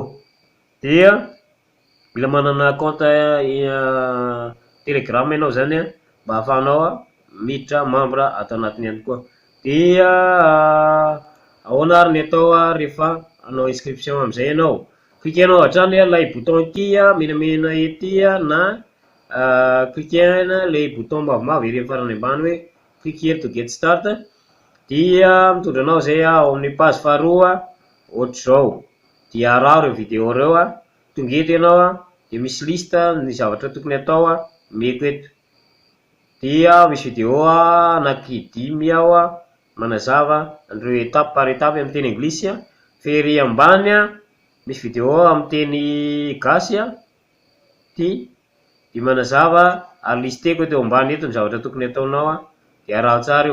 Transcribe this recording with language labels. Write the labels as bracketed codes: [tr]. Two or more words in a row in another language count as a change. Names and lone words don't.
[mg] Dia mila manana compte Telegram ianao zany mba ahafahanao miditra membre ato anatiny ihany koa. Dia ahoana ary ny atao rehefa hanao inscription am'izay ianao, cliquenao hatrany lay bouton ity menamena ety na cliquena lay bouton mavomavo ery amin'ny farany ambany hoe [en] click here to get start, [mg] dia mitondra anao zay ao amin'ny page faharoa ohatr'izao. Dia araha reo vidéo reo tonga eto ianao de misy lista ny zavatra tokony atao meko eto. Dia misy vidéo anaky 5 ao manazava an'ireo [fr] étape par étape [mg] amin'ny teny anglisy fa ery ambany misy vidéo amin'ny teny gasy ty de manazava listeko eto ambany eto ny zavatra tokony ataonao de araha tsara io.